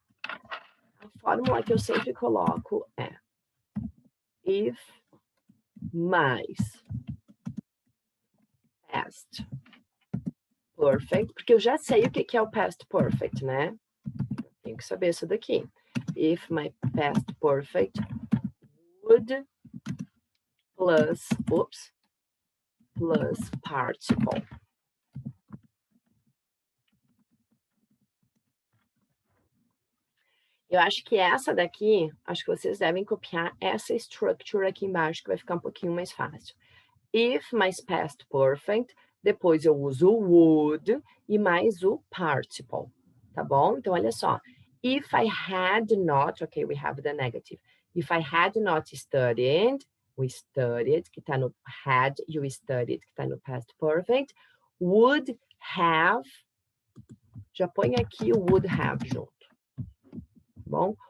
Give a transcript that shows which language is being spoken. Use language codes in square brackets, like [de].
[pt] A fórmula que eu sempre coloco é if mais past perfect, porque eu já sei o que é o past perfect, né? Tenho que saber isso daqui. [en] If my past perfect would plus, oops, plus participle. [pt] Eu acho que essa daqui, acho que vocês devem copiar essa structure aqui embaixo, que vai ficar um pouquinho mais fácil. If mais past perfect, depois eu uso o would e mais o participle, tá bom? Então, olha só. [en] If I had not, okay, we have the negative. If I had not studied, [pt] o studied, que tá no had, e o studied, que tá no past perfect, would have, já põe aqui o would have junto, tá bom?